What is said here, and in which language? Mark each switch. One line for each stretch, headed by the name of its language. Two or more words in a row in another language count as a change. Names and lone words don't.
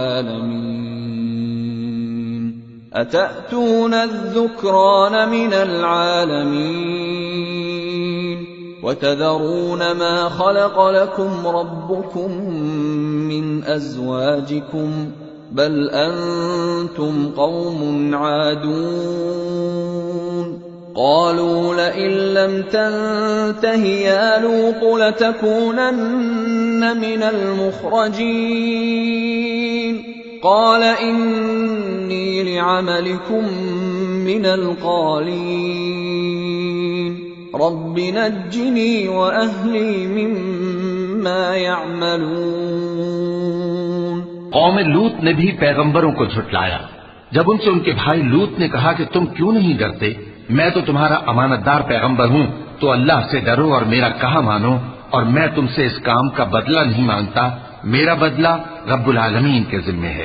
Arabic: العالمين أتأتون الذكران من العالمين وتذرون ما خلق لكم ربكم من أزواجكم بل أنتم قوم عادون قالوا لئن لم تنته يا لوط لتكونن من المخرجين قال إني لعملكم من القالين رب نجني وأهلي مما يعملون.
Hindi: कौम लूत ने भी पैगंबरों को झुठलाया। जब उनसे उनके भाई लूत ने कहा कि तुम क्यों नहीं डरते, मैं तो तुम्हारा अमानतदार पैगंबर हूं, तो अल्लाह से डरो और मेरा कहा मानो, और मैं तुमसे इस काम का बदला नहीं मांगता, मेरा बदला
Arabic: رب العالمين
Hindi: के जिम्मे है।